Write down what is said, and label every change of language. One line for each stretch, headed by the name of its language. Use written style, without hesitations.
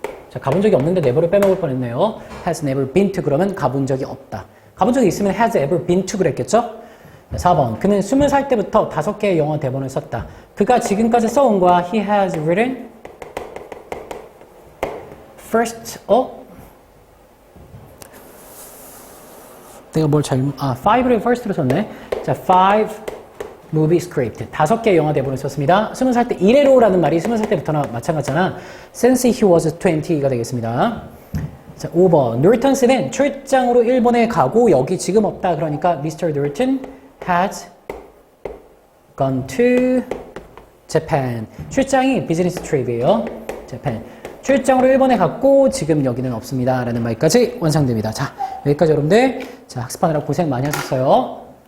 Korean: 자, 가본 적이 없는데 never를 빼먹을 뻔했네요.
English: has never been to
Korean: 그러면 가본 적이 없다. 가본 적이 있으면
English: has ever been to
Korean: 그랬겠죠? 4번. 그는 20살 때부터 5개의 영어 대본을 썼다. 그가 지금까지 써온 거야.
English: He has written first,
Korean: 내가 뭘 five를 first로 썼네.
English: 자, 5 movie script.
Korean: 5개의 영화 대본을 썼습니다. 20살 때 이래로라는 말이 20살 때부터나 마찬가지잖아.
English: Since he was 20가
Korean: 되겠습니다. 자, 5번. 놀턴스는 출장으로 일본에 가고 여기 지금 없다. 그러니까 Mr.
English: Norton has gone to Japan.
Korean: 출장이 비즈니스 트립이에요.
English: Japan.
Korean: 출장으로 일본에 갔고 지금 여기는 없습니다. 라는 말까지 완성됩니다. 자, 여기까지 여러분들. 자, 학습하느라 고생 많이 하셨어요.